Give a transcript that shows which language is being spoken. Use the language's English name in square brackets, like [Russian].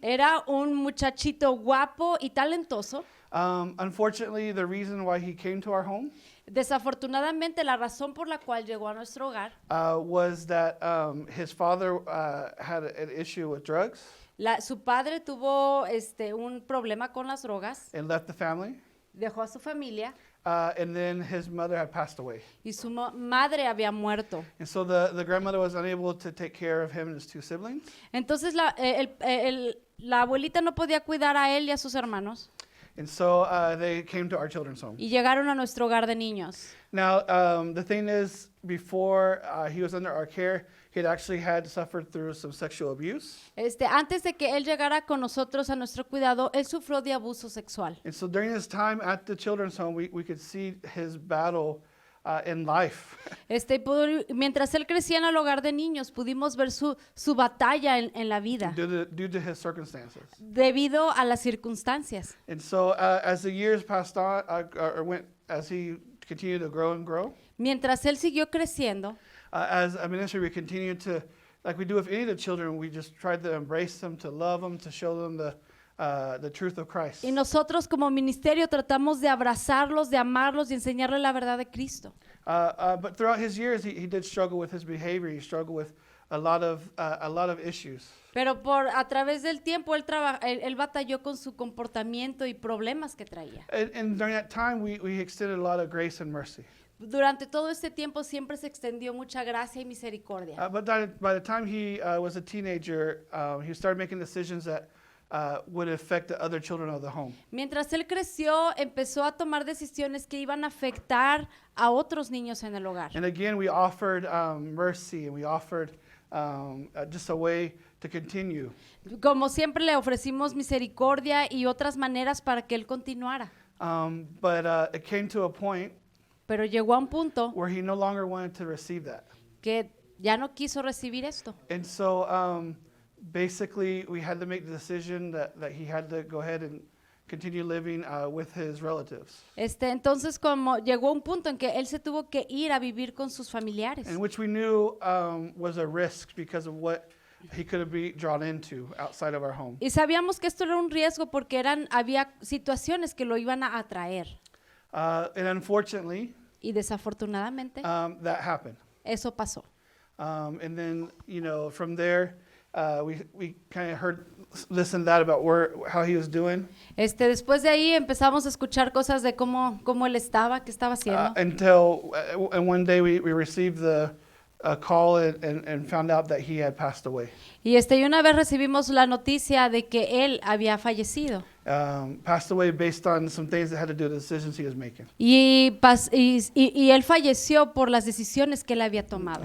[Spanish] Era un muchachito guapo y talentoso. [English] Unfortunately, the reason why he came to our home [Spanish] Desafortunadamente, la razón por la cual llegó a nuestro hogar, [English] was that his father had an issue with drugs [Spanish] su padre tuvo un problema con las drogas, [English] and left the family. [Spanish] dejó a su familia [English] And then his mother had passed away. [Spanish] y su madre había muerto. [English] And so the grandmother was unable to take care of him and his 2 siblings. [Spanish] Entonces la abuelita no podía cuidar a él y a sus hermanos. [English] And so they came to our children's home. [Spanish] y llegaron a nuestro hogar de niños. [English] Now, the thing is, before he was under our care, he had actually had suffered through some sexual abuse. [Spanish] Antes de que él llegara con nosotros a nuestro cuidado, él sufrió de abuso sexual. [English] And so during his time at the children's home, we could see his battle in life. [Spanish] Mientras él crecía en el hogar de niños, pudimos ver su batalla en la vida [English] due to his circumstances. [Spanish] debido a las circunstancias. [English] And so as the years passed on, as he continued to grow and grow, [Spanish] Mientras él siguió creciendo, [English] as a ministry, we continued to, like we do with any of the children, we just tried to embrace them, to love them, to show them the truth of Christ. [Spanish] y nosotros como ministerio tratamos de abrazarlos, de amarlos y enseñarles la verdad de Cristo. [English] But throughout his years, he did struggle with his behavior. He struggled with a lot of issues. [Spanish] Pero a través del tiempo él batalló con su comportamiento y problemas que traía. [English] And during that time, we extended a lot of grace and mercy. [Spanish] Durante todo este tiempo siempre se extendió mucha gracia y misericordia. [English] But by the time he was a teenager, he started making decisions that would affect the other children of the home. [Spanish] Mientras él creció, empezó a tomar decisiones que iban a afectar a otros niños en el hogar. [English] And again, we offered mercy, and we offered just a way to continue. [Spanish] Como siempre le ofrecimos misericordia y otras maneras para que él continuara. [English] But it came to a point [Spanish] Pero llegó a un punto [English] where he no longer wanted to receive that. [Spanish] que ya no quiso recibir esto. [English] And so basically, we had to make the decision that he had to go ahead and continue living with his relatives. [Spanish] Entonces, como llegó un punto en que él se tuvo que ir a vivir con sus familiares. [English] And which we knew was a risk because of what he could be drawn into outside of our home. [Spanish] Y sabíamos que esto era un riesgo porque había situaciones que lo iban a atraer. [English] And unfortunately, [Spanish] Y desafortunadamente, [English] that happened. [Spanish] eso pasó. [English] And then, from there, we kind of heard this and that about how he was doing. [Spanish] Después de ahí empezamos a escuchar cosas de cómo él estaba, qué estaba haciendo. [English] Until and one day we received a call and found out that he had passed away. [Spanish] Y una vez recibimos la noticia de que él había fallecido. [English] Passed away based on some things that had to do with the decisions he was making. [Spanish] Y él falleció por las decisiones que él había tomado.